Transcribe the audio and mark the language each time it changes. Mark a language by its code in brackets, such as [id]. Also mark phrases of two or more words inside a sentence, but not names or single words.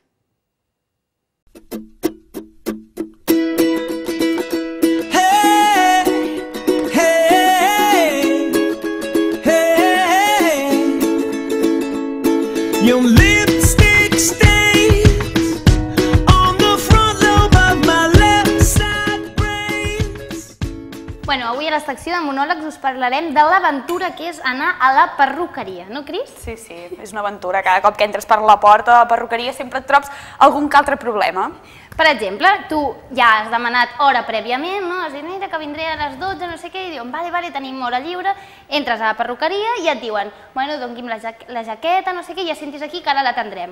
[en] Your lipstick stains on the front lobe of my left side brains. [ca] Bueno, avui a la secció de monòlegs us parlarem de l'aventura que és anar a la perruqueria, no, Cris? Sí, és una aventura. Cada cop que entres per la porta de la perruqueria sempre et trobes algun que altre problema. Per exemple, tu ja has demanat hora prèviament, no? Has dit, mira, que vindré a les 12, no sé què, i diuen, vale, tenim hora lliure, entres a la perruqueria i et diuen, bueno, doni'm la jaqueta, no sé què, i ja sentis aquí que ara l'atendrem.